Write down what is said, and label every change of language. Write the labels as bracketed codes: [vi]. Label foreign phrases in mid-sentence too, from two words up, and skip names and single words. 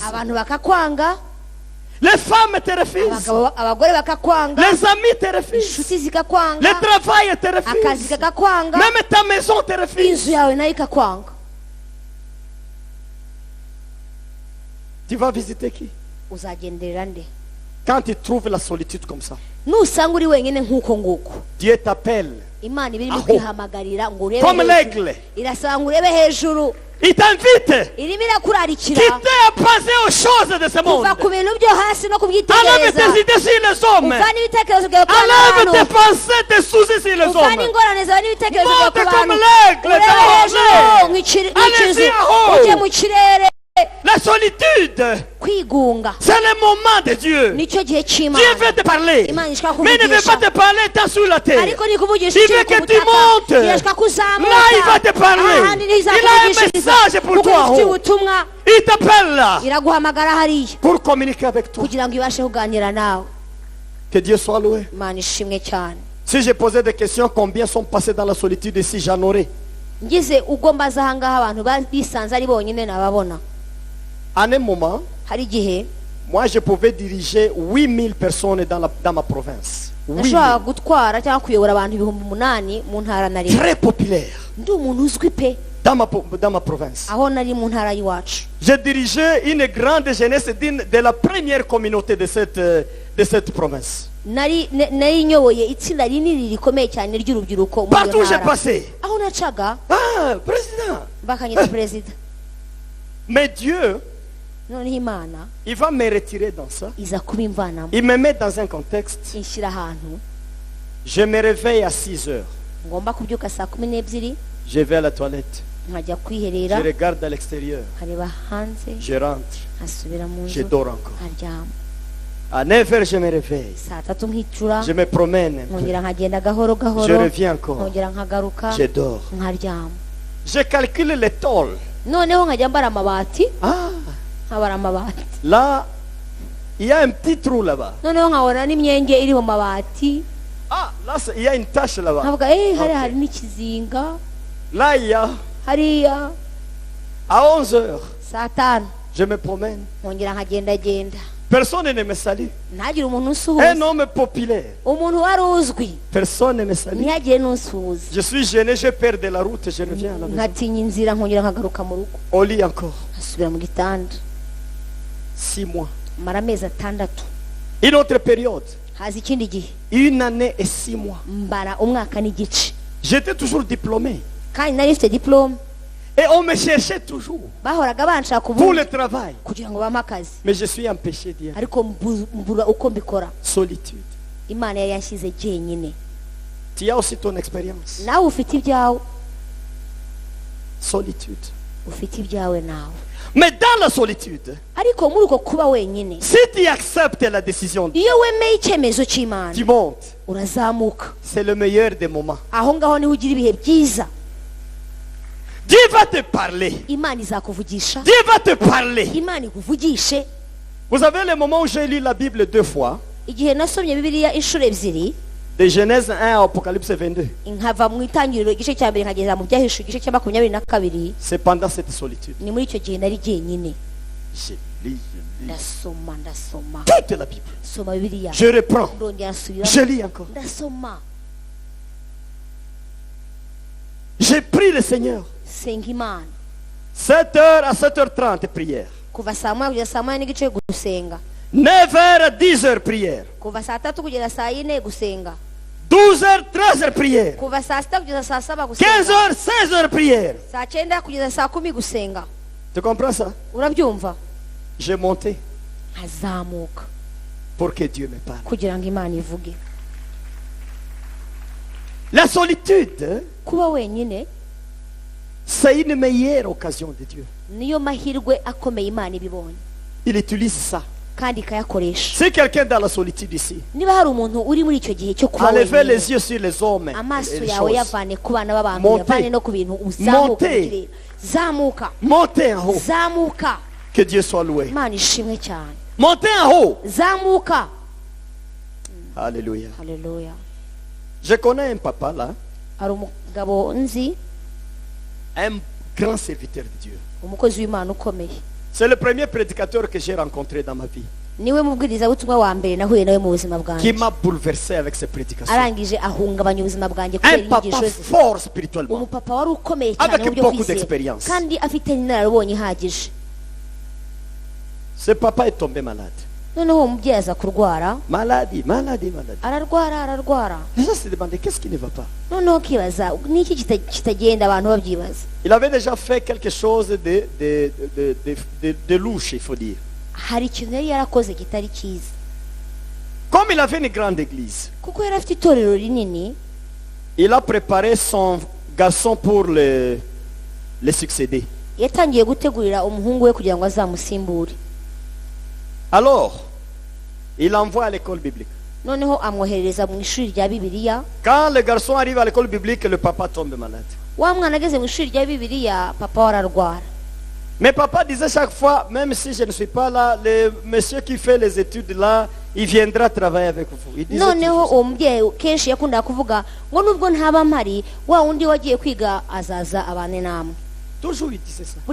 [rw] abantu bakakwanga, [fr] Les femmes te refusent. [rw] abagore bakakwanga, [fr] Les amis te refusent. [rw] inshuti zikakwanga, [fr] Le travail te [rw] akazi [fr] refuse. [rw] kakakwanga, [fr] Même ta maison te refuse. [rw] inzu yawe nayo ikakwanga. [fr] Tu vas visiter qui? [rw] Uzagenderera nde [fr] Quand tu trouves la solitude comme ça, [rw] nusanga uri wenyine nk'uko nguko? [fr] Dieu t'appelle. [rw] Imana iba irimo Aho. kwihamagarira ngo urebe [fr] Comme [rw] hejuru, [fr] l'aigle. [rw] irasaba ngo urebe hejuru, [fr] Il t'invite. [rw] irimo irakurarikira [fr] Quitter à passer aux choses de ce monde. [rw] kuva ku bintu byo hasi no [fr] Enlève [rw] kubyitegereza, [fr] tes idées sur les hommes. [rw] uvana ibitekerezo byawe ku [fr] Enlève tes [rw] bantu, [fr] pensées, tes soucis sur les [rw] uvana [fr] hommes. [rw] ingorane zawe n'ibitekerezo byawe ku [fr] Monte comme [rw] bantu, [fr] l'aigle [rw] urebe [fr] dans [rw] hejuru [fr] Allez-y, [rw] nk'ikizu, aho. ujye mu kirere. [fr] La solitude, [rw] Kwigunga [fr] c'est le moment de Dieu. [rw] nicyo gihe [fr] Dieu [rw] cy'Imana. [fr] veut te parler. [rw] Imana ishaka [fr] Mais il ne veut pas [rw] kuvugisha, [fr] te parler tant sur la terre. [rw] ariko nikuvugisha [fr] Il [rw] ukiri [fr] veut [rw] ku [fr] que tu [rw] butaka, [fr] montes. [rw] irashaka ko uzamuka, [fr] Là, il va te parler. [rw] ahandi niho [fr] Il a un [rw] izakuvugishiriza, [fr] message pour [rw] kuko [fr] toi. [rw] ifite ubutumwa, [fr] Il t'appelle là [rw] iraguhamagara hariya [fr] pour communiquer avec toi. [rw] kugira ngo ibashe kuganira nawe. [fr] Que Dieu soit loué. [rw] Imana ishimwe cyane. [fr] Si j'ai posé des questions, combien sont passés dans la solitude ici, j'en aurai. [rw] ngize ubwo mbaza ahangaha abantu bisanze ari bonyine nababona. [fr] En un moment, [rw] Hari igihe [fr] moi je pouvais diriger 8000 personnes dans ma province. 8000. [rw] nashobora gutwara cyangwa kuyobora abantu 8,000 mu ntara nari. [fr] Très populaire [rw] Ndi umuntu uzwi pe [fr] dans ma province. [rw] aho nari mu ntara y'iwacu. [fr] J'ai dirigé une grande jeunesse de la première communauté de cette province. [rw] nari nyoboye itsinda rinini rikomeye cyane ry'urubyiruko mu [fr] Partout où j'ai [rw] ntara. [fr] passé. [rw] Aho nacaga [fr] Ah, président. [rw] bakanyita perezida. [fr] Mais Dieu, [rw] Noneho Imana [fr] il va me retirer dans ça. [rw] iza kubimvanamo [fr] Il me met dans un contexte. [rw] inshyira ahantu [fr] Je me réveille à 6 heures. [rw] ngomba kubyuka saa 12 [fr] Je vais à la toilette. [rw] nkajya [fr] Je [rw] kwiherera [fr] regarde à l'extérieur. [rw] nkareba hanze [fr] Je rentre. [rw] nkasubira mu [fr] Je [rw] nzu [fr] dors encore. [rw] nkaryama. [fr] À 9 heures, je me réveille. [rw] saa 3 nkicura [fr] Je me promène un peu. [rw] nkongera nkagenda gahoro [fr] Je [rw] gahoro [fr] reviens encore. [rw] nkongera nkagaruka [fr] Je dors. [rw] nkaryama. [fr] Je calcule les tôles. [rw] Noneho nkajya mbara amabati Ah, nkabara amabati. [fr] là, il y a un petit trou là-bas. [rw] Noneho nkabona n'imyenge iri mu mabati [fr] Ah, là, il y a une tache là-bas. [rw] nkavuga hari hari n'ikizinga [fr] Là, il y a, [rw] hariya. [fr] à 11 heures, [rw] saa 5 [fr] je me promène. [rw] nkongera nkagendagenda [fr] Personne ne me salue. [rw] ntagire umuntu [fr] Un [rw] unsuhuza. [fr] homme populaire. [rw] Umuntu wari uzwi [fr] Personne ne me salue. [rw] ntihagire n'unsuhuza. [fr] Je suis gêné, je perds de la route, je reviens à la maison. [rw] nkatinya inzira nkongera nkagaruka mu rugo [fr] Au lit encore. [rw] nkasubira mu gitanda. [fr] 6 mois. [rw] mara amezi 6. [fr] Une autre période. [rw] haza ikindi gihe [fr] 1 année et 6 mois. [rw] mbara umwaka n'igice [fr] J'étais toujours diplômé. [rw] kandi nari mfite diplome. [fr] Et on me cherchait toujours [rw] bahoraga banshaka [fr] pour [rw] ubundi [fr] le travail. [rw] kugira ngo bampe akazi [fr] Mais je suis empêché d'y aller. [rw] ariko mbura uko mbikora. [fr] Solitude. [rw] Imana yari yanshyize jyenyine. [fr] Tu as aussi ton expérience. [rw] nawe ufite ibyawe. [fr] Solitude. [rw] ufite ibyawe nawe. [fr] Mais dans la solitude, [rw] ariko muri uko kuba wenyine [fr] si tu acceptes la décision, [rw] iyo wemeye icyemezo cy'Imana [fr] tu montes. [rw] urazamuka. [fr] C'est le meilleur des moments. [rw] aho ngaho niho ugira ibihe byiza. [fr] Dieu va te parler. [rw] Imana izakuvugisha. [fr] Dieu va te parler. [rw] Imana ikuvugishe. [fr] Vous avez le moment où j'ai lu la Bible 2 fois, [rw] igihe nasomye bibiliya inshuro ebyiri [fr] de Genèse 1 à Apocalypse 22. [rw] nkava mu itangiriro igice cya mbere nkageza mu byahishuwe igice cya 22. [fr] C'est pendant cette solitude. [rw] ni muri icyo gihe nari jyenyine. [fr] Je lis [rw] ndasoma [fr] toute la Bible. [rw] soma bibiliya [fr] Je reprends. [rw] ndongera nsubira [fr] Je lis encore. [rw] ndasoma [fr] J'ai pris le Seigneur. [rw] senga Imana [fr] 7h à 7h30 prière. [rw] kuva saa 1 kugeza saa 1 n'igice gusenga. [fr] 9h à 10h prière. [rw] kuva saa 3 kugeza saa 4 gusenga. [fr] 12h, 13h prière. [rw] kuva saa 6 kugeza saa 7 gusenga. [fr] 15h, 16h prière. [rw] saa 9 kugeza saa 10 gusenga. [fr] Tu comprends ça? [rw] urabyumva? [fr] J'ai monté [rw] nkazamuka [fr] pour que Dieu me parle. [rw] kugira ngo Imana ivuge. [fr] La solitude, [rw] kuba wenyine [fr] c'est une meilleure occasion de Dieu. [rw] niyo mahirwe akomeye Imana ibibonye [fr] Il utilise ça. [rw] kandi ikayakoresha. [fr] Si quelqu'un dans la solitude ici, [rw] niba hari umuntu uri muri icyo gihe cyo kuba [fr] enlevez [rw] wenyine [fr] les yeux sur les hommes [rw] amaso [fr] et les [rw] yawe [fr] choses. [rw] yavane ku bana b'abantu [fr] Montez. [rw] yavane no ku bintu uzamuka mu [fr] Montez. [rw] kirere. zamuka [fr] Montez en haut. [rw] zamuka. [fr] Que Dieu soit loué. [rw] Imana ishimwe cyane. [fr] Montez en haut. [rw] zamuka. [fr] Alléluia. [rw] haleluya. [fr] Je connais un papa là, [rw] hari umugabo nzi [fr] un grand serviteur de Dieu. [rw] umukozi w'Imana ukomeye. [fr] C'est le premier prédicateur que j'ai rencontré dans ma vie, [rw] niwe mubwirizabutumwa wa mbere nahuye nawe mu buzima [fr] qui [rw] bwanjye. [fr] m'a bouleversé avec ses prédications. [rw] arangije ahungabanya ubuzima bwanjye kubera [fr] Un papa [rw] inyigisho ze. [fr] fort spirituellement. [rw] umupapa wari ukomeye cyane [fr] Avec [rw] mu buryo [fr] beaucoup [rw] bwizera [fr] d'expérience. [rw] kandi afite n'inararibonye ihagije. [fr] Ce papa est tombé malade. [rw] noneho uwo mubyeyi aza kurwara. [fr] Maladie. [rw] ararwara. [fr] Les gens se demandaient qu'est-ce qui ne va pas. [rw] noneho ukibaza niki kitagenda abantu babyibaza. [fr] Il avait déjà fait quelque chose de louche, il faut dire. [rw] hari ikintu yari yarakoze kitari cyiza. [fr] Comme il avait une grande église, [rw] kuko yari afite itorero rinini [fr] il a préparé son garçon pour le succéder. [rw] yatangiye gutegurira umuhungu we kugira ngo azamusimbure. [fr] Alors, il l'envoie à l'école biblique. [rw] noneho amwoherereza mu ishuri rya bibiliya. [fr] Quand le garçon arrive à l'école biblique, le papa tombe malade. [rw] wa mwana ageze mu ishuri rya bibiliya papa we ararwara. [fr] Mais papa disait chaque fois, même si je ne suis pas là, le monsieur qui fait les études là, il viendra travailler avec vous. Il disait [rw] noneho [fr] toujours ça. [rw] uwo mubyeyi kenshi yakundaga kuvuga ngo nubwo ntaba mpari wa wundi wagiye kwiga azaza abane namwe. [fr] Toujours il disait ça.